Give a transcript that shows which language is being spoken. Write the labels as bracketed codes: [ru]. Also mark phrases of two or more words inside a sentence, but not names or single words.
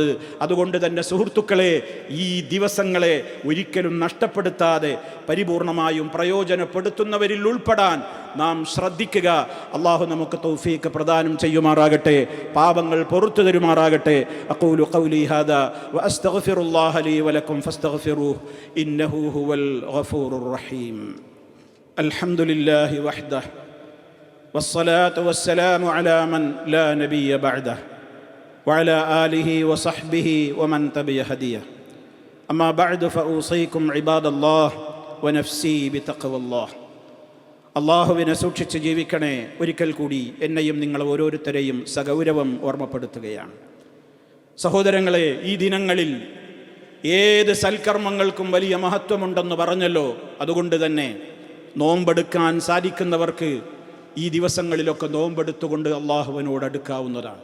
[ml] അതുകൊണ്ട് തന്നെ സുഹൃത്തുക്കളെ, ഈ ദിവസങ്ങളെ ഒരിക്കലും നഷ്ടപ്പെടുത്താതെ പരിപൂർണമായും പ്രയോജനപ്പെടുത്തുന്നവരിൽ ഉൾപ്പെടാൻ നാം ശ്രദ്ധിക്കുക. അള്ളാഹു നമുക്ക് തൗഫീഖ് പ്രദാനം ചെയ്യുമാറാകട്ടെ, പാപങ്ങൾ പൊറുത്തു തരുമാറാകട്ടെ. [ar] أقول قولي هذا وأستغفر الله لي ولكم فاستغفروه إنه هو الغفور الرحيم. الحمد لله وحده والصلاة والسلام على من لا نبي بعده وعلى آله وصحبه ومن تبع هديه أما بعد فأوصيكم عباد الله ونفسي بتقوى الله. [ml] അള്ളാഹുവിനെ സൂക്ഷിച്ച് ജീവിക്കണേ. ഒരിക്കൽ കൂടി എന്നെയും നിങ്ങൾ ഓരോരുത്തരെയും സഗൗരവം ഓർമ്മപ്പെടുത്തുകയാണ്. സഹോദരങ്ങളെ, ഈ ദിനങ്ങളിൽ ഏത് സൽക്കർമ്മങ്ങൾക്കും വലിയ മഹത്വമുണ്ടെന്ന് പറഞ്ഞല്ലോ. അതുകൊണ്ട് തന്നെ നോമ്പെടുക്കാൻ സാധിക്കുന്നവർക്ക് ഈ ദിവസങ്ങളിലൊക്കെ നോമ്പെടുത്തുകൊണ്ട് അള്ളാഹുവിനോട് അടുക്കാവുന്നതാണ്.